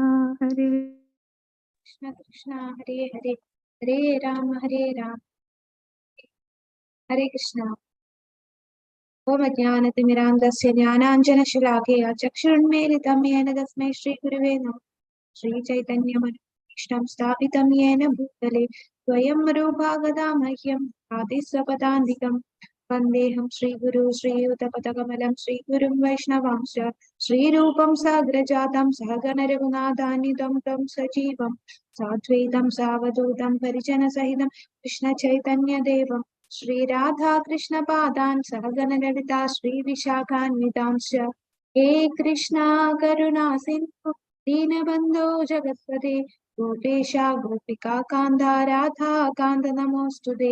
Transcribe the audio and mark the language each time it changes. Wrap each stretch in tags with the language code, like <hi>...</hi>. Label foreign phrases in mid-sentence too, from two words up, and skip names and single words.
<sa>കൃഷ്ണ കൃഷ്ണ ഹരേ ഹരേ ഹരേ രാമ ഹരേ കൃഷ്ണ. ഓം അജ്ഞാനതിമിരാന്തസ്യ ജ്ഞാനാഞ്ജനശലാഖയ ചക്ഷുരുന്മീലിതം യേന തസ്മൈ ശ്രീഗുരുവേ നമഃ. ശ്രീചൈതന്യമനോഭീഷ്ടം സ്ഥാപിതം യേന ഭൂതലേ സ്വയം रूपा गदा मह्यं आदिस्वपदान्तिकं वन्देऽहं श्रीगुरु श्रीयुतपदकमलं श्रीगुरुं वैष्णवांश्च श्रीरूपं साग्रजातं सहगण रघुनाथान्वितं तं सजीवं साद्वैतं सावधूतं परिजनसहितं कृष्णचैतन्यदेवं श्रीराधा कृष्णपादान् सहगण ललिता श्रीविशाखान्वितांश्च हे कृष्णा करुणा सिन्धु दीनबन्धो जगत्पते गोपेशा गोपिका कान्ता राधा कान्त नमोऽस्तुते.</sa>